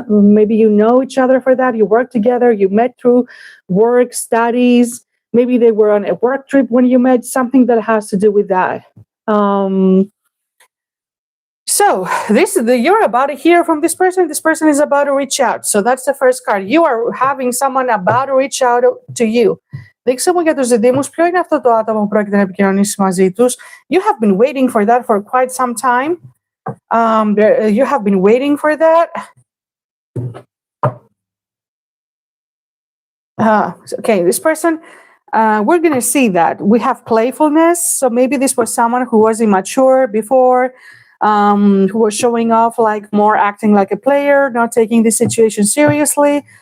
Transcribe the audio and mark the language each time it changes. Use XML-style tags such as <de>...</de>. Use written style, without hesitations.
<en>Maybe you know each other for that. You work together. You met through work, studies. Maybe they were on a work trip when you met, something that has to do with that. So you're about to hear from this person. This person is about to reach out. So that's the first card. You are having someone about to reach out to you.</en> <el>Δείξε μου για τους διδύμους ποιο είναι αυτό το άτομο που πρόκειται να επικοινωνήσει μαζί τους.</el> <en>You have been waiting for that for quite some time. You have been waiting for that. Okay, this person, we're going to see that. We have playfulness. So maybe this was someone who was immature before, who was showing off, like more acting like a player, not taking the situation seriously.</en>